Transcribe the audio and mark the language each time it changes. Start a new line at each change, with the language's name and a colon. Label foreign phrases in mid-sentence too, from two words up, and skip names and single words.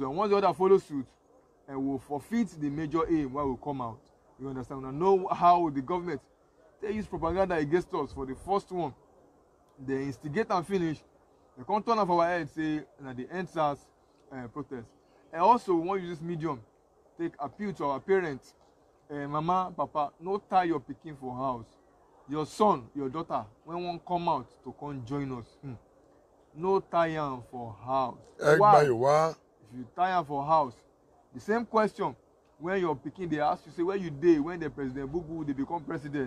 Nigerian Pidgin: So once the other follow suit, and will forfeit the major aim why we come out. You understand? We know how the government they use propaganda against us for the first one. They instigate and finish. They come turn off our head, say, and the NSAS protest. And also, we want to use this medium, take appeal to our parents. Mama, Papa, no tie your pikin for house. Your son, your daughter, when one come out to come join us, no tie am for house. Why? If you tie am for house, the same question when your pikin they ask you, say, where you dey when the President Bubu they become president.